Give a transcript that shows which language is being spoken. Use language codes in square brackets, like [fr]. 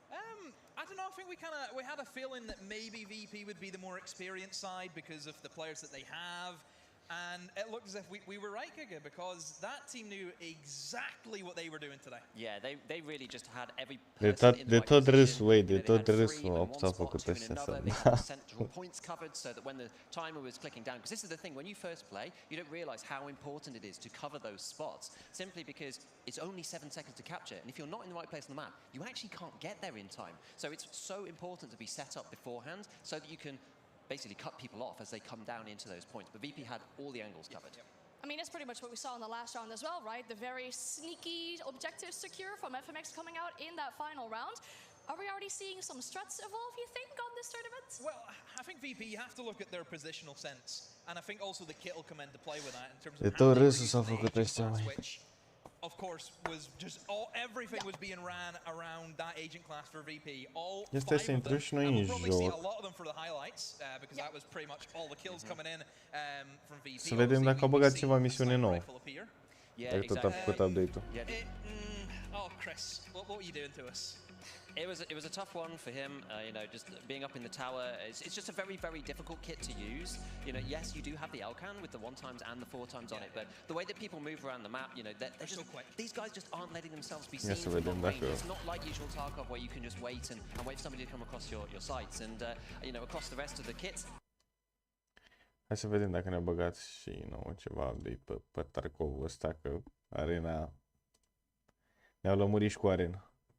[en] I don't know. I think we had a feeling that maybe VP would be the more experienced side because of the players that they have. And it looked as if we were right, Giga, because that team knew exactly what they were doing today. Yeah, they really just had every person in the right position. [ro] De tot râsul s-a făcut ăștia să [en] central points covered so that when the timer was clicking down, because this is the thing, when you first play, you don't realize how important it is to cover those spots, simply because it's only 7 seconds to capture, and if you're not in the right place on the map, you actually can't get there in time. So it's so important to be set up beforehand so that you can basically cut people off as they come down into those points. But VP had all the angles covered. I mean, it's pretty much what we saw in the last round as well, right? The very sneaky objective secure from FMX coming out in that final round. Are we already seeing some struts evolve, you think, on this tournament? Well, I think VP, you have to look at their positional sense. And I think also the kit will come into play with that in terms of how they use the agent class, which, of course, was just everything was being ran around that agent class for VP. All 5 of them, and we'll probably see a lot of them for the highlights, because that was pretty much all the kills coming in from VP. [ro] Să vedem dacă au băgat ceva misiune nouă. [en] Yeah, [ro] tot a făcut update-ul. [en] Oh, Chris, what are you doing to us? It was a tough one for him, you know, just being up in the tower. It's just a very, very difficult kit to use. You know, yes, you do have the Elcan with the 1 times and the 4 times on it, but the way that people move around the map, you know, they're just, these guys just aren't letting themselves be seen from long range. It's not like usual Tarkov where you can just wait and wait for somebody to come across your sights. And, you know, across the rest of the kits. [ro] Hai să vedem dacă ne-a băgat și nouă ceva update pe Tarkovul ăsta, că Arena... Ne-au lămurit și cu Arena.